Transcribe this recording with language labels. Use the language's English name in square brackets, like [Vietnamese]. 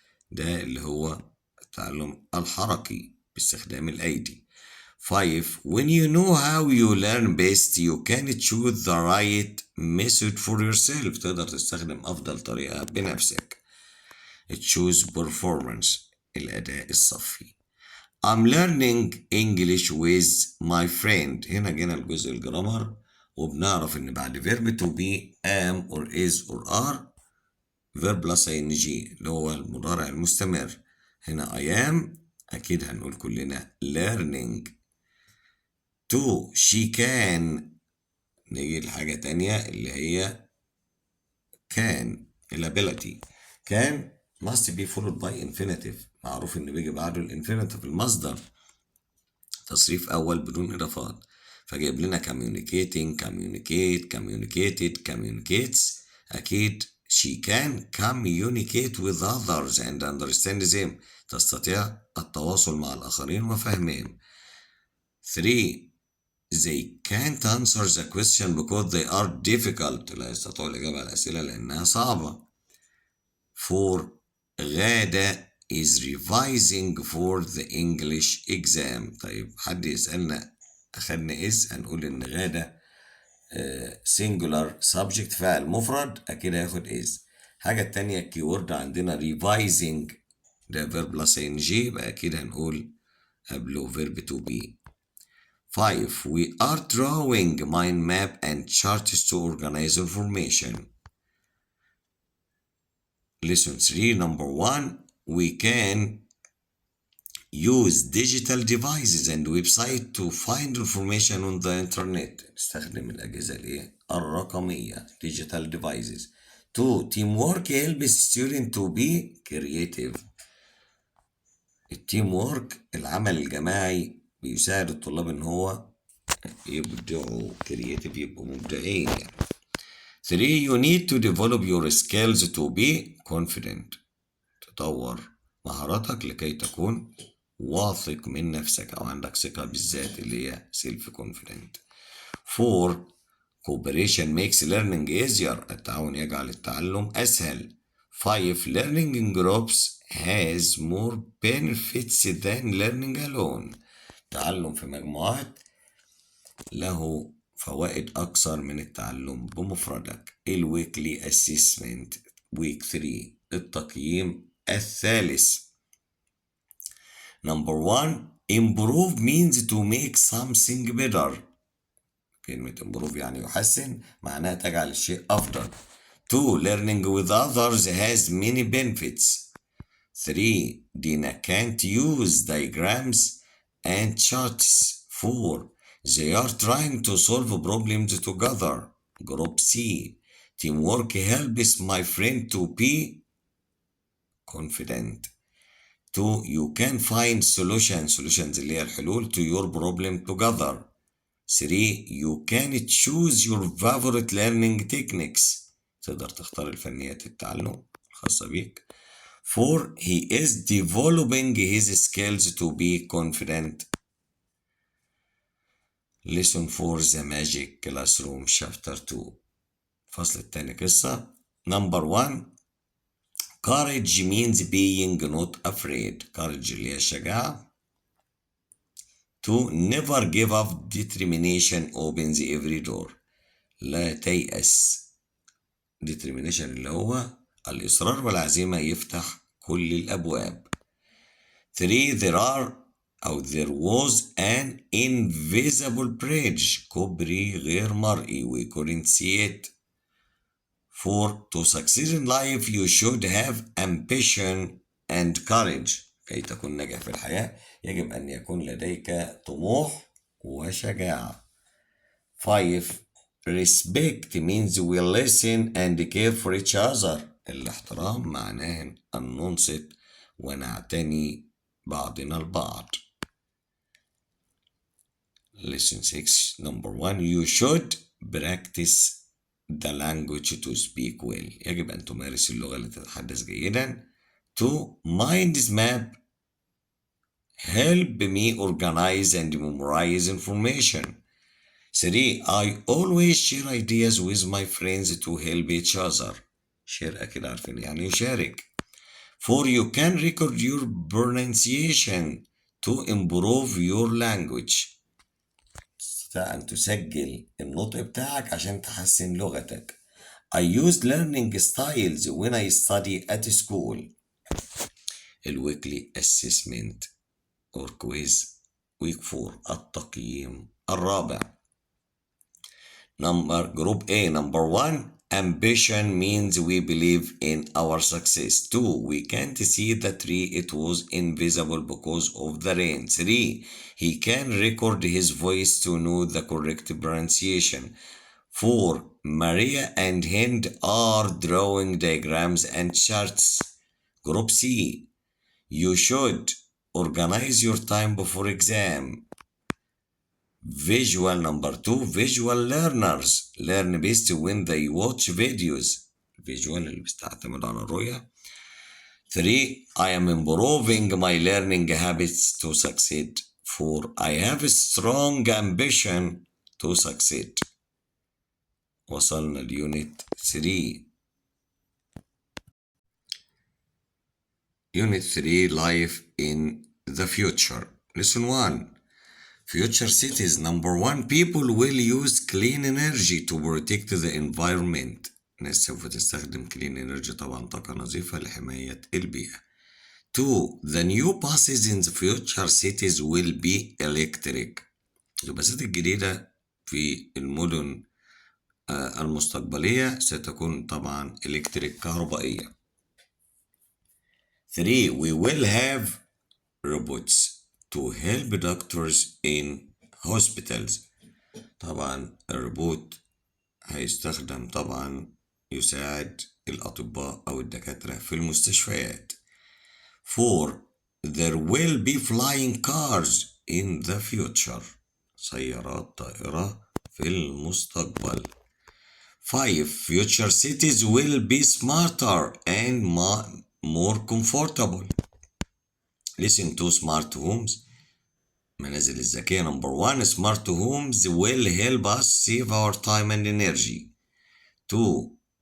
[Arabic] ده اللي هو التعلم الحركي باستخدام الأيدي. 5. [English] When you know how you learn best you can choose the right method for yourself. [Arabic] تقدر تستخدم أفضل طريقة بنفسك. [English] choose performance [Arabic] الأداء الصفي. [English] I'm learning English with my friend. [Arabic] هنا جينا الجزء الجرامر وبنعرف إن بعد [English] verb to be am or is or are verb plus ing [Arabic] اللي هو المضارع المستمر. هنا [English] I am [Arabic] أكيد هنقول كلنا learning. [English] 2. she can. [Arabic] نيجي لحاجة تانية اللي هي can الability. [English] can must be followed by infinitive. [Arabic] معروف إن بيجي بعده الانفينيتيف المصدر تصريف أول بدون إضافات. فجايب لنا [English] communicating communicate communicated communicates. [Arabic] أكيد [English] she can communicate with others and understand them. [Arabic] تستطيع التواصل مع الآخرين وفهمهم. 3. [English] they can't answer the question because they are difficult. [Arabic] لا يستطيعوا الإجابة على الأسئلة لأنها صعبة. 4. [English] Ghada is revising for the English exam. [Arabic] طيب حد يسألنا أخدنا is هنقول إن غادة singular subject فعل مفرد أكيد هياخد is. حاجة التانية الكيورد عندنا revising ده verb plus ing يبقى أكيد هنقول قبله verb to be. 5. [English] we are drawing mind map and charts to organize information. Lesson 3 number 1. we can use digital devices and website to find information on the internet. [Arabic] نستخدم الأجهزة الرقمية digital devices. 2. [English] teamwork helps students to be creative. [Arabic] التيم وورك العمل الجماعي بيساعد الطلاب ان هو يبدعوا creative يبقوا مبدعين يعني. 3. [English] you need to develop your skills to be confident. [Arabic] تطور مهاراتك لكي تكون واثق من نفسك أو عندك ثقة بالذات اللي هي self confident. 4. [English] cooperation makes learning easier. [Arabic] التعاون يجعل التعلم أسهل. 5. [English] learning in groups has more benefits than learning alone. [Arabic] التعلم في مجموعات له فوائد أكثر من التعلم بمفردك. الويكلي assessment week 3 التقييم الثالث. [English] Number 1. improve means to make something better. [Arabic] كلمة improve يعني يحسن معناها تجعل الشيء أفضل. [English] 2. learning with others has many benefits. 3. Dina can't use diagrams and charts. 4. They are trying to solve problems together. Group C. Teamwork helps my friend to be confident. 2. You can find solutions [Arabic] اللي هي الحلول [English] to your problem together. 3. You can choose your favorite learning techniques. [Arabic] تقدر تختار الفنيات التعلم الخاصة بيك. 4. [English] He is developing his skills to be confident. Lesson 4 The Magic Classroom Chapter 2 [Arabic] الفصل الثاني قصة. [English] Number 1 Courage means being not afraid. [Arabic] Courage اللي هي الشجاعة. [English] 2. Never give up. Determination opens every door. [Arabic] لا تيأس. Determination اللي هو الإصرار والعزيمة يفتح كل الأبواب. 3. [English] There was an invisible bridge. [Arabic] كوبري غير مرئي. [English] We couldn't see it. 4. To succeed in life you should have ambition and courage. [Arabic] كي تكون ناجح في الحياة يجب أن يكون لديك طموح وشجاعة. 5. [English] Respect means we listen and care for each other. [Arabic] الاحترام معناه أن ننصت ونعتني بعضنا البعض. [English] Lesson 6 Number 1 You should practice the language to speak well. [Arabic] يجب أن تمارس اللغة لتتحدث جيدا. [English] 2. Mind's map help me organize and memorize information. 3. I always share ideas with my friends to help each other. [Arabic] share أكيد عارفين يعني يشارك. 4. [English] You can record your pronunciation to improve your language. [Arabic] تستطيع أن تسجل النطق بتاعك عشان تحسن لغتك. [English] I use learning styles when I study at school. الويكلي assessment or quiz. [Arabic] week 4 التقييم الرابع. [English] Group A Number 1 Ambition means we believe in our success. 2. We can't see the tree, it was invisible because of the rain. 3. He can record his voice to know the correct pronunciation. 4. Maria and Hind are drawing diagrams and charts. Group C. You should organize your time before exam. Visual Number 2 Visual learners learn best when they watch videos. [Arabic] Visual اللي بتعتمد على الرؤية. 3. [English] I am improving my learning habits to succeed. 4. I have a strong ambition to succeed. [Arabic] وصلنا ليونت 3. [English] Unit 3 Life in the Future. Lesson 1 Future cities. Number 1 People will use clean energy to protect the environment. [Arabic] الناس سوف تستخدم clean energy طبعا طاقة نظيفة لحماية البيئة. 2. [English] The new buses in the future cities will be electric. [Arabic] الباصات الجديدة في المدن المستقبلية ستكون طبعا electric كهربائية. 3. [English] We will have robots to help doctors in hospitals. [Arabic] طبعا الروبوت هيستخدم طبعا يساعد الأطباء أو الدكاترة في المستشفيات. 4. [English] There will be flying cars in the future. [Arabic] سيارات طائرة في المستقبل. 5. [English] Future cities will be smarter and more comfortable. Listen to smart homes. [Arabic] منازل الذكية. [English] Number 1 Smart homes will help us save our time and energy. 2.